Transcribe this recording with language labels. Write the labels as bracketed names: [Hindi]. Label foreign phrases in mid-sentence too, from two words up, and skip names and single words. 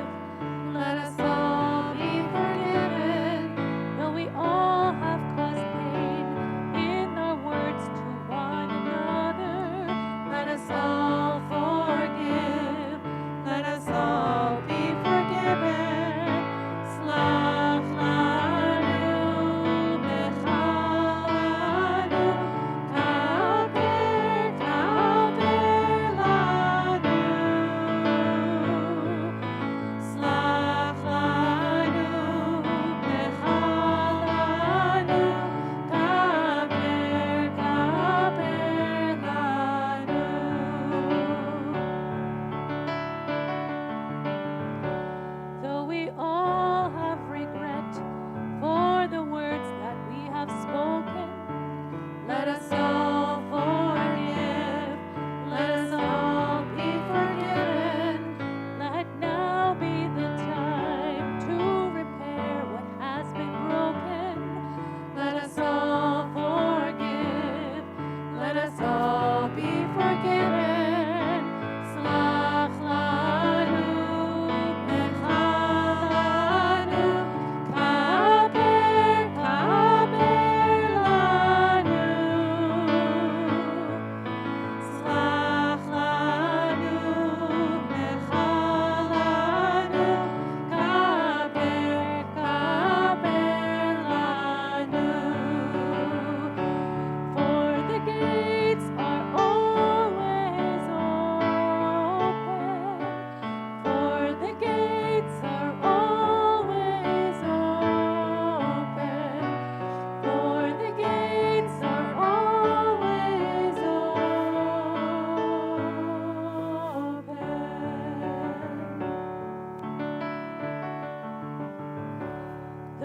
[English] Let us all be forgiven. Though we all have caused pain in our words to one another, let us all forgive. Let us all be forgiven. [Hebrew] סלח לנו מחל לנו, כפר כפר לנו. סלח לנו מחל לנו, כפר כפר לנו. [English] Though we all have regret for the words that we have spoken, let us all forgive. Let us all be forgiven. Let now be the time to repair what has been broken. Let us all forgive. Let us all be forgiven. [Hebrew] סלח לנו מחל לנו, כפר כפר לנו. סלח לנו מחל לנו, כפר כפר לנו. [English] For the gates are always open. For the gates are always open. For the gates are always open.